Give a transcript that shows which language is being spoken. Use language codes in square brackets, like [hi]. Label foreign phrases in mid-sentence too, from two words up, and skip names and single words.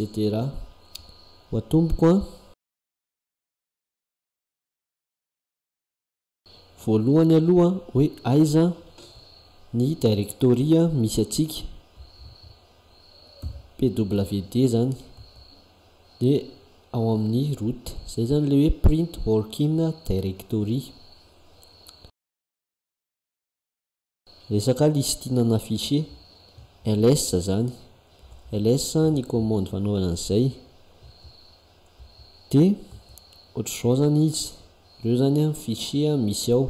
[mg] Watomboko voalohany aloha hoe aiza ny directory misy atsika pwd zany de ao amin'ny root zay zany le hoe [en] print working directory. [mg] Resaka listinana fichier ls zany, ls ny commande fanaovana an'izay de ohatr'izao zany izy, ireo zany fichier misy ao.